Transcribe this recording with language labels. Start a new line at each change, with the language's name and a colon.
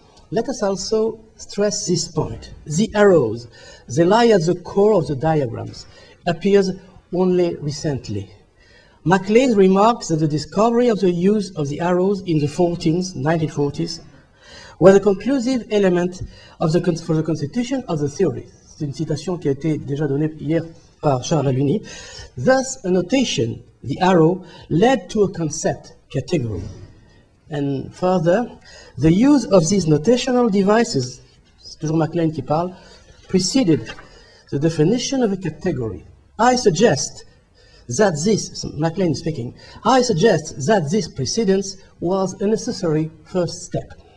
English: Let us also stress this point. The arrows, they lie at the core of the diagrams, appears only recently. MacLean remarks that the discovery of the use of the arrows in the 1940s, was a conclusive element for the constitution of the theory.
French: C'est une citation qui a été déjà donnée hier par Charles Aluni.
English: Thus, a notation, the arrow, led to a concept, category. And further, the use of these notational devices,
French: c'est toujours MacLean qui parle,
English: preceded the definition of a category. I suggest that this, MacLean speaking, I suggest that this precedence was a necessary first step.